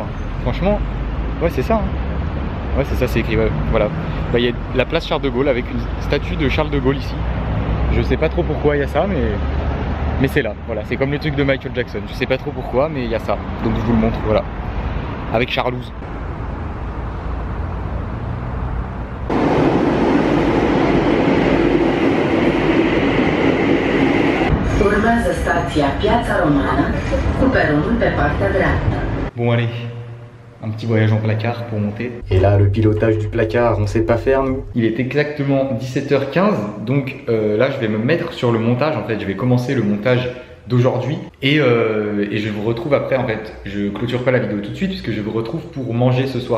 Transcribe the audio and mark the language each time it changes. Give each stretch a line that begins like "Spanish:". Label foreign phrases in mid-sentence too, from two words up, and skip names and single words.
French: Franchement, ouais c'est ça, hein. Ouais c'est ça, c'est écrit, ouais. Voilà. Bah, il y a la place Charles de Gaulle avec une statue de Charles de Gaulle ici. Je sais pas trop pourquoi il y a ça, mais c'est là, voilà. C'est comme le truc de Michael Jackson, je sais pas trop pourquoi, mais il y a ça. Donc je vous le montre, voilà. Avec Charlouse.
Romanian: Urmează stația Piața Romană cu peronul pe partea dreaptă.
French: Bon allez, un petit voyage en placard pour monter. Et là le pilotage du placard, on sait pas faire nous. Il est exactement 17 h 15, donc là je vais me mettre sur le montage en fait. Je vais commencer le montage d'aujourd'hui et je vous retrouve après en fait. Je clôture pas la vidéo tout de suite puisque je vous retrouve pour manger ce soir.